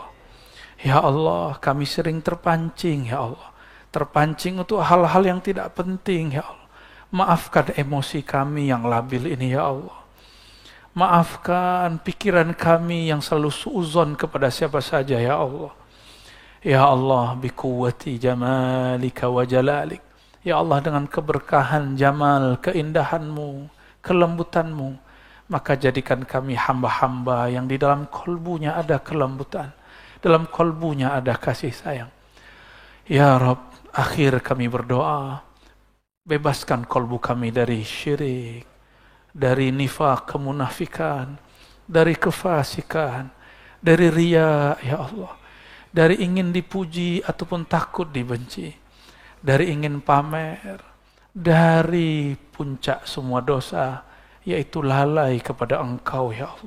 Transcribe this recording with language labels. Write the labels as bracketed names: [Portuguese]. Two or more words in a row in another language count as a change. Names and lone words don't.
[Indonesian] Ya Allah, kami sering terpancing ya Allah. Terpancing untuk hal-hal yang tidak penting ya Allah. Maafkan emosi kami yang labil ini ya Allah. Maafkan pikiran kami yang selalu suuzon kepada siapa saja ya Allah. Ya Allah, [Arabic] بقوة جمالك وجلالك. [Indonesian] Ya Allah, dengan keberkahan jamal, keindahanmu, kelembutanmu, maka jadikan kami hamba-hamba yang di dalam kolbunya ada kelembutan, dalam kolbunya ada kasih sayang. Ya Rabb, akhir kami berdoa, bebaskan kolbu kami dari syirik, dari nifak, kemunafikan, dari kefasikan, dari riya, ya Allah, dari ingin dipuji ataupun takut dibenci, dari ingin pamer, dari puncak semua dosa, yaitu lalai kepada Engkau, ya Allah.